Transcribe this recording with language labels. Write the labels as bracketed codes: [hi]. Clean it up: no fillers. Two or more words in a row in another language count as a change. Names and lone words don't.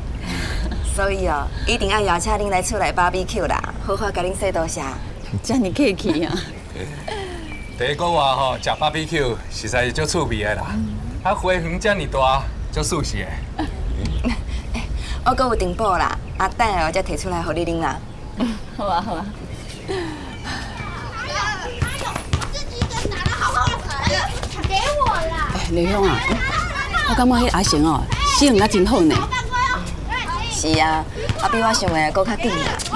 [nan] 所以哦，一定要邀请恁来厝内 BBQ 啦，好好甲恁说多谢。遮尔客气啊！第一个话吼，食 BBQ 实在是足趣味的啦，花园遮尔大，足舒适的。我阁有订报啦，等下我才摕出来互你啉啦。好啊。给我啦！丽香啊，我感觉迄阿成哦，适应啊真好呢。是啊，比我想的阁较紧啦。